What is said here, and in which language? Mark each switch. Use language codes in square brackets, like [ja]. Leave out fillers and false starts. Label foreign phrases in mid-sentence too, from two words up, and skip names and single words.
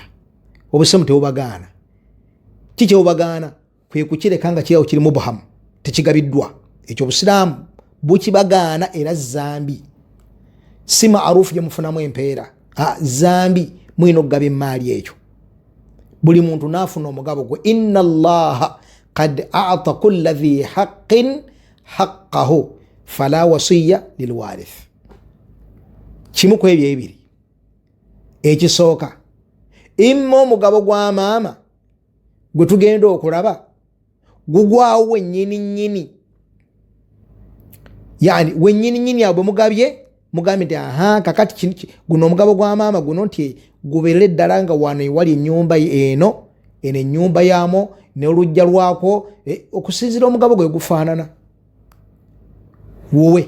[lg] Obusemu tebubagaana. Kiki obubagaana? Kwe kukireka nga kirawo kiri mubuhamu, tekigabiddwa. Ekyo Obusiraamu bukibagaana era zambi. Si maarufu gye mufunamu empeera, zambi mulina okugaba emmaali ekyo. Buli muntu naafuna omugabo gwe. [ar] إن الله قد أعطى كل ذي حق حقه فلا وصية لوارث. [lg] Kimu ku ebyo ebiri. Ekisooka, imma omugabo gwa maama gwe tugenda okulaba gugwawo wennyini, yani wennyini awo bwe mugabye mugambye nti kakati guno omugabo gwa maama guno nti gubeerere ddala nga wano ewali ennyumba eno ennyumba yaamo n'olujja lwako, okusinziira omugabo gwe gufaanana wowe.